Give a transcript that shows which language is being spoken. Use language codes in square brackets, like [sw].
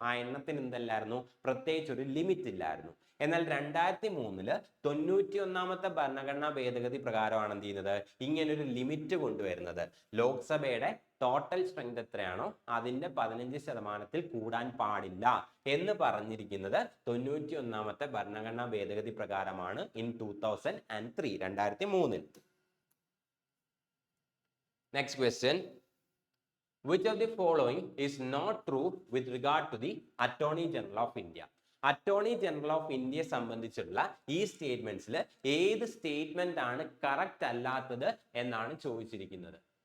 [ml] ആ എണ്ണത്തിന് എന്തല്ലായിരുന്നു, പ്രത്യേകിച്ച് ഒരു ലിമിറ്റ് ഇല്ലായിരുന്നു. എന്നാൽ 2003 91ാമത്തെ ഭരണഘടനാ ഭേദഗതി പ്രകാരമാണ് എന്ത് ചെയ്യുന്നത്, ഇങ്ങനൊരു ലിമിറ്റ് കൊണ്ടുവരുന്നത്. ലോക്സഭയുടെ ടോട്ടൽ സ്ട്രെങ്ത് എത്രയാണോ അതിന്റെ 15%-ൽ കൂടാൻ പാടില്ല എന്ന് പറഞ്ഞിരിക്കുന്നത് 91ാമത്തെ ഭരണഘടനാ ഭേദഗതി പ്രകാരമാണ് in 2003, 2003. [en] Next question. Which of the following is not true with regard to the Attorney General of India? [ml] Attorney general of ഇന്ത്യയെ സംബന്ധിച്ചുള്ള ഈ സ്റ്റേറ്റ്മെന്റ്സിൽ ഏത് സ്റ്റേറ്റ്മെന്റ് ആണ് കറക്റ്റ് അല്ലാത്തത് എന്നാണ് ചോദിച്ചിരിക്കുന്നത്.